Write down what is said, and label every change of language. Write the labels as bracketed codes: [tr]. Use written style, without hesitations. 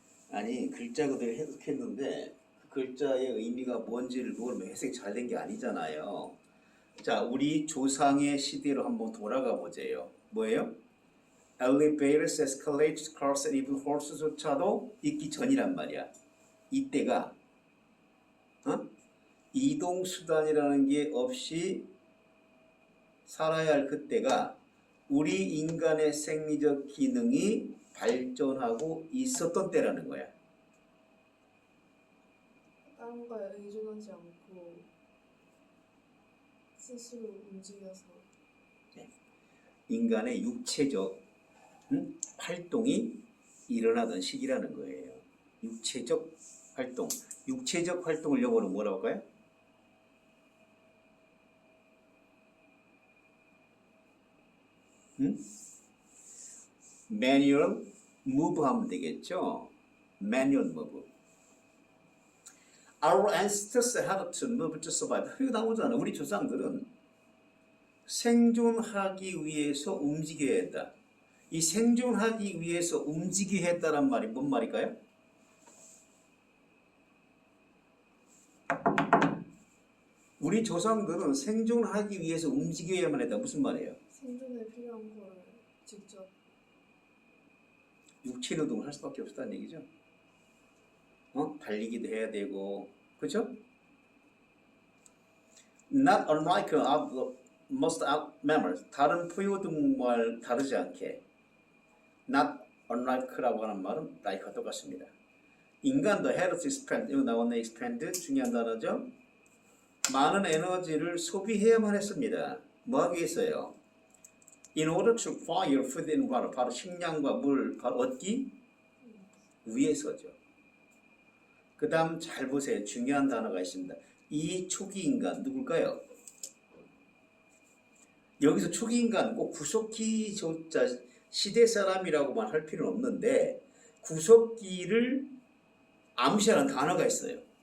[ko] 아니, 글자 그대로 해석했는데 그 글자의 의미가 뭔지를 모르면 해석이 잘 된 게 아니잖아요. 자, 우리 조상의 시대로 한번 돌아가 보세요. 뭐예요? [en] Elevators, escalators, cars, and even horses조차도 [ko] 있기 전이란 말이야. 이때가 이동수단이라는 게 없이 살아야 할 그때가 우리 인간의 생리적 기능이 발전하고 있었던 때라는 거야. 다른 거에 의존하지 않고 스스로 움직여서. 인간의 육체적 활동이 일어나던 시기라는 거예요. 육체적 활동. 육체적 활동을 영어로 뭐라고 할까요? [en] manual move [ko] 하면 되겠죠. [en] manual move. Our ancestors had to move to survive. [ko] 이거 나오잖아. 우리 조상들은 생존하기 위해서 움직여야 했다. 이 생존하기 위해서 움직여야 했다란 말이 뭔 말일까요? 우리 조상들은 생존하기 위해서 움직여야만 했다. 무슨 말이에요? 생존에 필요한 걸 직접. 육체 노동을 할 수밖에 없었다는 얘기죠. 달리기도 해야 되고, 그렇죠? [en] Not unlike most mammals, [ko] 다른 포유동물 다르지 않게. Not unlike라고 하는 말은 like와 똑같습니다. 인간도 [en] had to expend, [ko] 이거 나왔네, expend, 중요한 단어죠. 많은 에너지를 소비해야만 했습니다. 뭐 하기 위해서요? [en] In order to acquire food and water, [ko] 바로 식량과 물 얻기 위해서죠. 그 다음 잘 보세요. 중요한 단어가 있습니다. 이 초기 인간 누굴까요? 여기서 초기 인간 꼭 구석기 조자 시대 사람이라고만 할 필요는 없는데 구석기를 암시하는 단어가 있어요.